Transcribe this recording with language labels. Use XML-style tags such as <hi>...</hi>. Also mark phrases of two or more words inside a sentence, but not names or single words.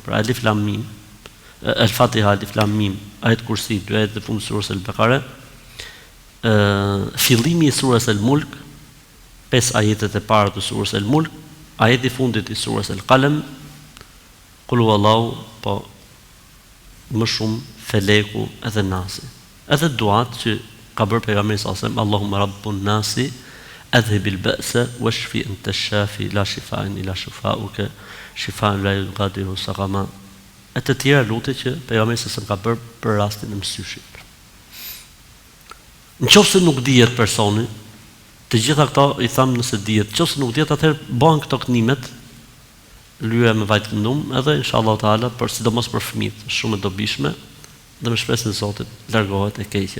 <sq>Pra Elif Lam Mim, El-Fatiha, Elif Lam Mim, ajet kursi, dy ajetet e fundit të surës El-Bekare, fillimi i surës El-Mulk, 5 ajetet e para të surës El-Mulk, ajeti fundit i surës El-Qalem,</sq> <ar>قل هو الله,</ar> <sq>po më shumë Feleku edhe Nasi. Edhe duat që ka bërë pejgamberi</sq> <ar>صلى الله عليه وسلم اللهم رب الناس أذهب البأس واشف أنت الشافي لا شفاء إلا شفاؤك شفاء لا يغادر سقما.</ar> <sq>E të tjera lutje që pejgamberi</sq> <ar>صلى الله عليه وسلم</ar> <sq>ka bërë për rastin e mësyshit. Nëse nuk dihet personi, të gjitha këto i tham nëse dihet, nëse nuk dihet atëherë bëhen këto kënimet, lyra me vaj të këndum, edhe</sq> <ar>إن شاء الله تعالى,</ar> <sq>por sidomos për fëmijët, shumë e dobishme, dhe me shpresën e Zotit largohet e keqja.</sq>